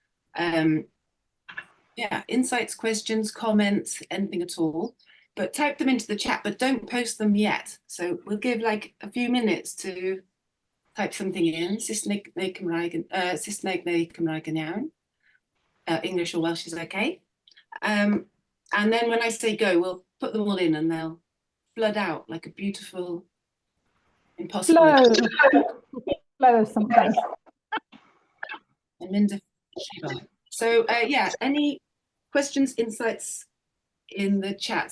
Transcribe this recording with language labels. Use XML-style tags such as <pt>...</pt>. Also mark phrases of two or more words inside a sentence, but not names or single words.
<en>Yeah, insights, questions, comments, anything at all, but type them into the chat, but don't post them yet. So we'll give like a few minutes to type something in.</en> <cy>Saesneg neu Cymraeg yn iawn.</cy> <en>English or Welsh is okay. And then when I say go, we'll put them all in and they'll flood out like a beautiful, impossible. Flow of something. So yeah, any questions, insights in the chat?</en>